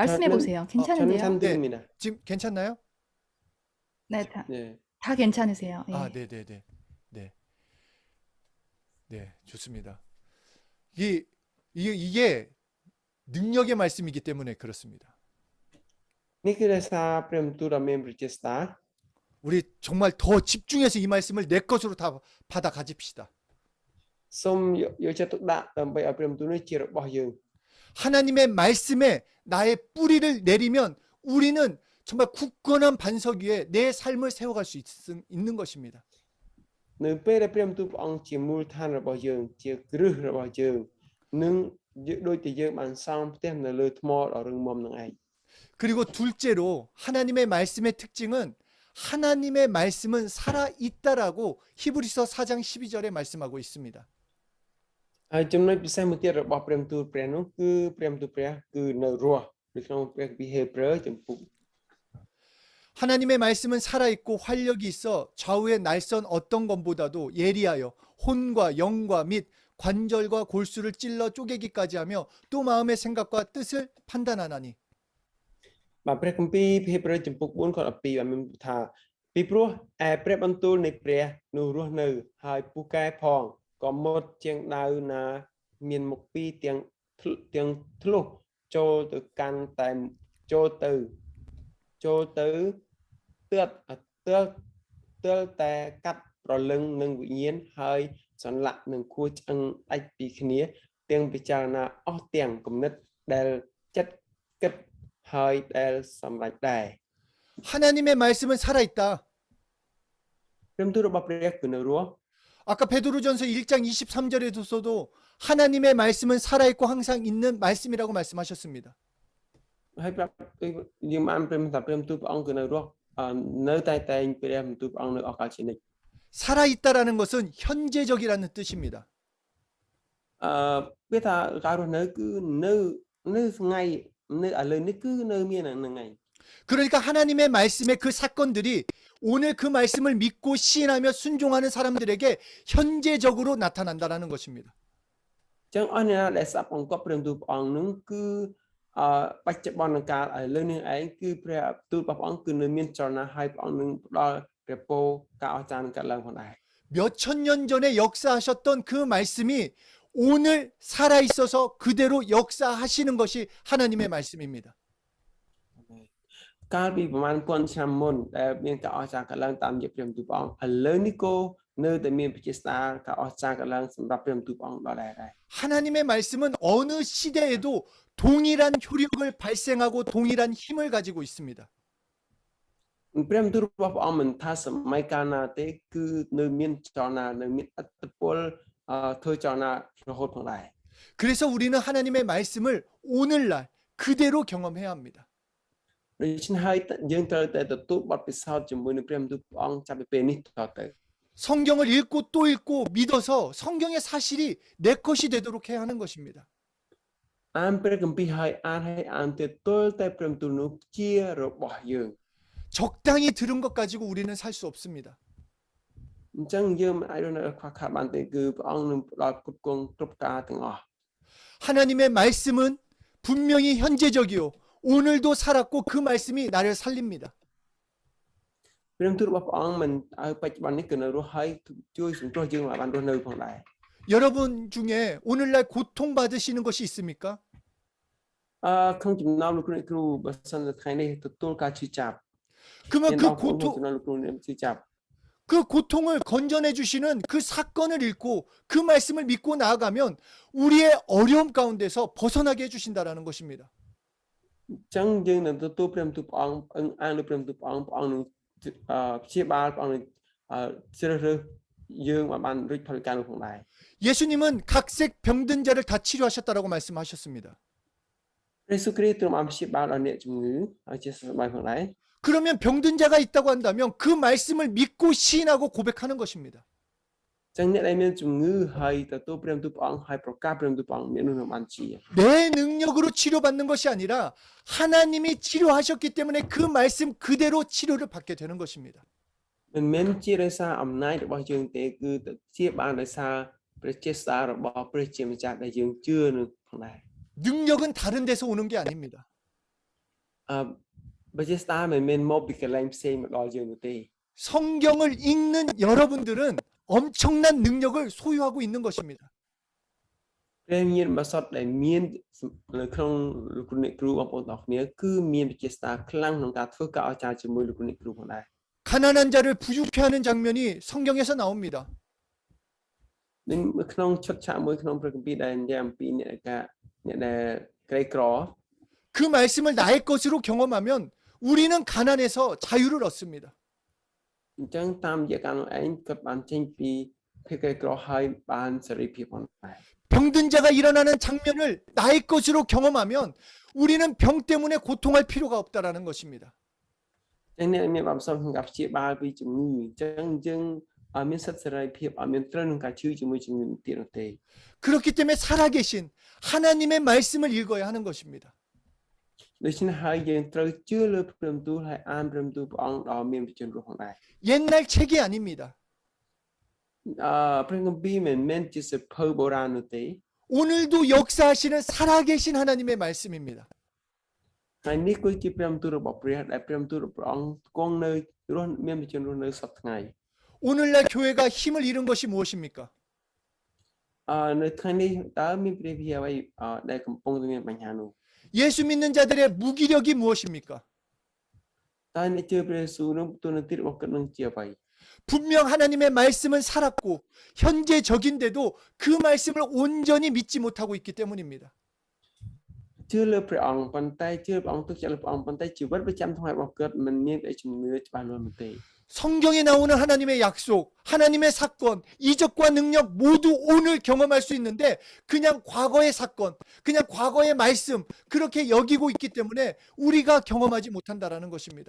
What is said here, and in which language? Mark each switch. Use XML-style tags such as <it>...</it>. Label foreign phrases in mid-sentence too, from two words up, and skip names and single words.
<ko>말씀해 저는- 보세요. 저는 괜찮은데요? 참드립니다. 지금 괜찮나요? 네, 네. 다 괜찮으세요. 예. 아, 네네네. 네. 네, 좋습니다. 이게 능력의 말씀이기 때문에 그렇습니다.</ko> <km>នេះគឺដោយសារព្រះបន្ទូលដ៏មានព្រះចេស្តា</km> <ko>우리 정말 더 집중해서 이 말씀을 내 것으로 다 받아 가집시다.</ko> <km>សូមយកចិត្តទុកដាក់ដើម្បីឲ្យព្រះបន្ទូលនេះជារបស់យើង</km> <ko>하나님의 말씀에 나의 뿌리를 내리면 우리는 정말 굳건한 반석 위에 내 삶을 세워갈 수 있는 것입니다.</ko> <km>នៅពេលដែលព្រះបន្ទូលព្រះអង្គជាមូលដ្ឋានរបស់យើងជាគ្រឹះរបស់យើងនឹងដូចជាយើងបានសង់ផ្ទះនៅលើថ្មដ៏រឹងមាំនឹងឯង</km> <ko>그리고 둘째로 하나님의 말씀의 특징은 하나님의 말씀은 살아있다라고 히브리서 4장 12절에 말씀하고 있습니다.</ko> <km>ហើយចំណុចពិសេសមួយទៀតរបស់ព្រះបន្ទូលព្រះនោះគឺព្រះបន្ទូលព្រះគឺនៅរស់នៅក្នុងព្រះគម្ពីរហេព្រើរចំពុក</km> <ko>하나님의 말씀은 살아있고 활력이 있어 좌우의 날선 어떤 것보다도 예리하여 혼과 영과 및 관절과 골수를 찔러 쪼개기까지 하며 또 마음의 생각과 뜻을 판단하나니.</ko> <km>បាទព្រះគម្ពីរហេព្រើរចំពុក4ខ12បានមានថាពីព្រោះឯព្រះបន្ទូលនៃព្រះនោះរស់នៅហើយពូកែផងក៏មុតជាងដាវណាមានមុខពីរទាំងធ្លុះចូលទៅកាន់តែចូលទៅ ទើតែកាត់ប្រលឹងនឹងវិញ្ញាណហើយសន្លាក់នឹងខួរឆ្អឹងដាច់ពីគ្នាទាំងពិចារណាអស់ទាំងគំនិតដែលចិត្តគិតហើយដែលសម្រេចដែរ</km> <ko>하나님의 말씀은 살아있다.</ko> <km>ព្រះបន្ទូលរបស់ព្រះគឺនៅរស់</km> <ko>아까 베드로전서 1장 23절에서도 하나님의 말씀은 살아있고 항상 있는 말씀이라고 말씀하셨습니다.</ko> <km>ហើយប្រាប់យើងបានព្រះបន្ទូលព្រះអង្គគឺនៅរស់នៅតែព្រះបន្ទូលព្រះអង្គនៅអកលជានិច្ច</km> <ko>살아있다라는 것은 현재적이라는 뜻입니다.</ko> <km>វាថាការរស់នៅគឺនៅថ្ងៃនៅឥឡូវនេះគឺនៅមានហ្នឹងឯង</km> <ko>그러니까 하나님의 말씀의 그 사건들이 오늘 그 말씀을 믿고 시인하며 순종하는 사람들에게 현재적으로 나타난다라는 것입니다.</ko> <km>ចឹងអស់អ្នកដែលស្ដាប់អង្គព្រះបន្ទូលព្រះអង្គនឹងគឺបច្ចុប្បន្នកាលឥឡូវនេះឯងគឺព្រះបន្ទូលព្រះអង្គគឺនៅមានចលនាហើយព្រះអង្គនឹងផ្ដល់ព្រះពរការអស្ចារ្យនឹងកើតឡើងផងដែរ</km> <ko>몇천 년 전에 역사하셨던 그 말씀이 오늘 살아있어서 그대로 역사하시는 것이 하나님의 말씀입니다.</ko> <km>កាលពីប្រហែលពាន់ឆ្នាំមុនដែលមានការអស្ចារ្យកើតឡើងតាមរយៈព្រះបន្ទូលព្រះអង្គឥឡូវនេះក៏នៅតែមានប្រជាស្ដារការអស្ចារ្យកើតឡើងសម្រាប់ព្រះបន្ទូលព្រះអង្គដល់ដែរ</km> <ko>하나님의 말씀은 어느 시대에도 동일한 효력을 발생하고 동일한 힘을 가지고 있습니다.</ko> <km>ព្រះបន្ទូលរបស់ព្រះអង្គមិនថាសម័យកាលណាទេគឺនៅមានចលនានៅមានអត្តពលធ្វើចលនារហូតផងដែរ</km> <ko>그래서 우리는 하나님의 말씀을 오늘날 그대로 경험해야 합니다.</ko> <km>ដូច្នេះហើយយើងត្រូវតែទទួលបទពិសោធន៍ជាមួយនឹងព្រះបន្ទូលព្រះអង្គចាប់ពីពេលនេះតទៅ</km> <ko>성경을 읽고 또 읽고 믿어서 성경의 사실이 내 것이 되도록 해야 하는 것입니다.</ko> <km>អានព្រះគម្ពីរហើយអានទៀតទល់តែព្រះបន្ទូលនោះជារបស់យើង</km> <ko>적당히 들은 것 가지고 우리는 살 수 없습니다.</ko> <km>អញ្ចឹងយើងមិនអាចរស់នៅខ្វះខាតបានទេគឺព្រះអង្គនឹងផ្ដល់គ្រប់គ្រងគ្រប់ការទាំងអស់</km> <ko>하나님의 말씀은 분명히 현재적이요 오늘도 살았고 그 말씀이 나를 살립니다.</ko> <km>ព្រះបន្ទូលរបស់ព្រះអង្គមិនឲ្យបច្ចុប្បន្ននេះគឺនៅរស់ហើយជួយសង្គ្រោះយើងឲ្យបានរស់នៅផងដែរ</km> <ko>여러분 중에 오늘날 고통 받으시는 것이 있습니까?</ko> <km>ក្នុងចំណោមលោកគ្រូបើសិនតែថ្ងៃនេះទទួលការឈឺចាប់</km> <ko>그러면 그</ko> <km>លោកគ្រូ</km> <ko>고통</ko> <km>លោកគ្រូឈឺចាប់</km> <ko>그 고통을 건져내 주시는 그 사건을 읽고 그 말씀을 믿고 나아가면 우리의 어려움 가운데서 벗어나게 해 주신다라는 것입니다.</ko> <km>អញ្ចឹងយើងនឹងទទួលព្រះបន្ទូលព្រះអង្គអានលើព្រះបន្ទូលព្រះអង្គនឹងព្យាបាលព្រះអង្គនឹងជ្រើសរើសយើងឲ្យបានរួចផលការនោះផងដែរ</km> <ko>예수님은 각색 병든 자를 다 치료하셨다라고 말씀하셨습니다.</ko> <km>ព្រះយេស៊ូវគ្រីស្ទទ្រង់បានព្យាបាលដល់អ្នកជំងឺឲ្យជាសះស្បើយផងដែរ</km> <ko>그러면 병든 자가 있다고 한다면 그 말씀을 믿고 시인하고 고백하는 것입니다.</ko> <km>អញ្ចឹងអ្នកដែលមានជំងឺហើយទទួលព្រះបន្ទូលព្រះអង្គហើយប្រកាសព្រះបន្ទូលព្រះអង្គមាននោះនឹងបានជា</km> <ko>내 능력으로 치료받는 것이 아니라 하나님이 치료하셨기 때문에 그 말씀 그대로 치료를 받게 되는 것입니다.</ko> <km>មិនមែនជាដោយសារអំណាចរបស់យើងទេគឺទៅជាបានដោយសារព្រះចេស្តារបស់ព្រះជាម្ចាស់ដែលយើងជឿនឹងផងដែរ</km> <ko>능력은 다른 데서 오는 게 아닙니다.</ko> <km>ព្រះចេស្តាមិនមែនមកពីកន្លែងផ្សេងមកដល់យើងនោះទេ</km> <ko>성경을 읽는 여러분들은 엄청난 능력을 소유하고 있는 것입니다.</ko> <km>ព្រះញាណបសុតដែលមាននៅក្នុងលោកគ្រូអ្នកគ្រូបងប្អូនទាំងគ្នាគឺមានព្រះចេស្តាខ្លាំងក្នុងការធ្វើការអស្ចារ្យជាមួយលោកគ្រូអ្នកគ្រូផងដែរ</km> <ko>가난한 자를 부유케 하는 장면이 성경에서 나옵니다.</ko> <km>នៅក្នុងឈុតឆាកមួយក្នុងព្រះគម្ពីរដែលនិយាយអំពីអ្នកដែលក្រីក្រ</km> <ko>그 말씀을 나의 것으로 경험하면 우리는 가난에서 자유를 얻습니다.</ko> <km>អញ្ចឹងតាមរយៈការនោះឯងគាត់បានចេញពីភាពក្រីក្រហើយបានសេរីភាពផងដែរ</km> <ko>병든 자가 일어나는 장면을 나의 것으로 경험하면 우리는 병 때문에 고통할 필요가 없다라는 것입니다.</ko> <km>អញ្ចឹងអ្នកមានបានផ្សំក្នុងការព្យាបាលពីជំងឺអញ្ចឹងយើងមានសិទ្ធិសេរីភាពអត់មានត្រូវនឹងការជឿជាមួយជំងឺទៀតនោះទេ</km> <ko>그렇기 때문에 살아계신 하나님의 말씀을 읽어야 하는 것입니다.</ko> <km>ដូច្នេះហើយយើងត្រូវជឿលើព្រះបន្ទូលហើយអានព្រះបន្ទូលព្រះអង្គដ៏មានវិជ្ជារស់ផងដែរ</km> <ko>옛날 책이 아닙니다.</ko> <km>ព្រះគម្ពីរមិនមែនជាសៀវភៅបុរាណនោះទេ</km> <ko>오늘도 역사하시는 살아계신 하나님의 말씀입니다.</ko> <km>ហើយនេះគឺជាព្រះបន្ទូលរបស់ព្រះដែលព្រះបន្ទូលរបស់ព្រះអង្គគង់នៅរស់មានវិជ្ជារស់នៅសពថ្ងៃ</km> <ko>오늘날 교회가 힘을 잃은 것이 무엇입니까?</ko> <km>នៅថ្ងៃនេះតើមានព្រះវិហារអ្វីដែលកំពុងតែមានបញ្ហានោះ</km> <ko>예수 믿는 자들의 무기력이 무엇입니까?</ko> <km>តើអ្នកជឿព្រះយេស៊ូវនោះទូនាទីរបស់គាត់នឹងជាអ្វី</km> <ko>분명 하나님의 말씀은 살았고 현재적인데도 그 말씀을 온전히 믿지 못하고 있기 때문입니다.</ko> <km>ជឿលើព្រះអង្គប៉ុន្តែជឿព្រះអង្គទុកចិត្តលើព្រះអង្គប៉ុន្តែជីវិតប្រចាំថ្ងៃរបស់គាត់មិនមានជំនឿច្បាស់លាស់នោះទេ</km> <ko>성경에 나오는 하나님의 약속, 하나님의 사건, 이적과 능력 모두 오늘 경험할 수 있는데 그냥 과거의 사건, 그냥 과거의 말씀 그렇게 여기고 있기 때문에 우리가 경험하지 못한다라는 것입니다.</ko>